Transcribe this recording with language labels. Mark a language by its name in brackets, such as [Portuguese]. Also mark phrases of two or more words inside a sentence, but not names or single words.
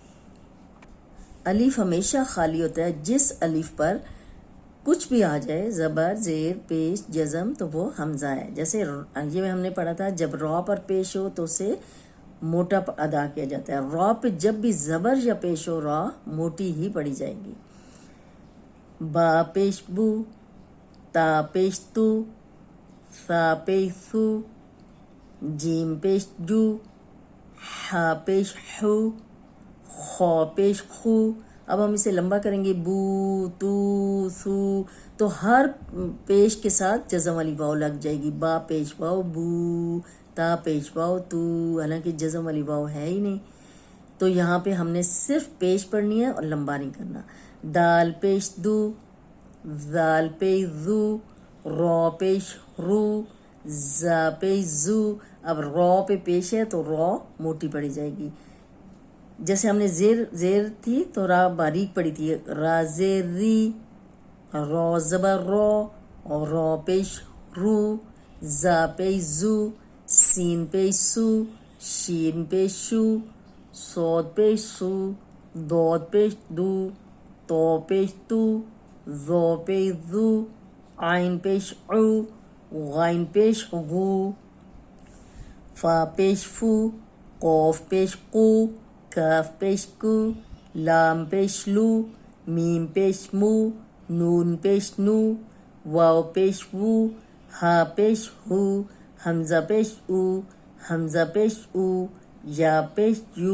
[Urdu] الف ہمیشہ خالی ہوتا ہے۔ جس الف پر کچھ بھی آ جائے، زبر، زیر، پیش، جزم، تو وہ حمزہ ہے۔ جیسے یہ ہم نے پڑھا تھا جب را پر پیش ہو تو اسے موٹا ادا کیا جاتا ہے۔ را پہ جب بھی زبر یا پیش ہو را موٹی ہی پڑھی جائے گی۔ با پیش بو، تا پیش تو، سا پیش سو، جیم پیش جو، ہا پیش ہو، خو پیش خو۔ اب ہم اسے لمبا کریں گے، بو، تو، سو، تو ہر پیش کے ساتھ جزم والی واؤ لگ جائے گی۔ با پیش واؤ بو، تا پیش واؤ تو، حالانکہ جزم والی واؤ ہے ہی نہیں، تو یہاں پہ ہم نے صرف پیش پڑھنی ہے اور لمبا نہیں کرنا۔ دال پیش دو، زال پیش زو، رو پیش رو، زا پیش زو۔ اب رو پہ پیش ہے تو رو موٹی پڑھی جائے گی۔ جیسے ہم نے زیر تھی تو را باریک پڑی تھی، را زیر ری، رو زبر رو، اور رو پیش رو، زا پیش زو، سین پیش سو، شین پیش شو، صاد پیش سو، دود پیش دو، تو پیش تو، زو پیش زو، عین پیش عو، غین پیش غو، فا پیش فو، قوف پیش قو، کاف پیش کو، لام پیش لو، میم پیش مو، نون پیش نو، واو پیش وو، ہا پیش ہو، حمزہ پیش او، حمزہ پیش او، یا پیش یو۔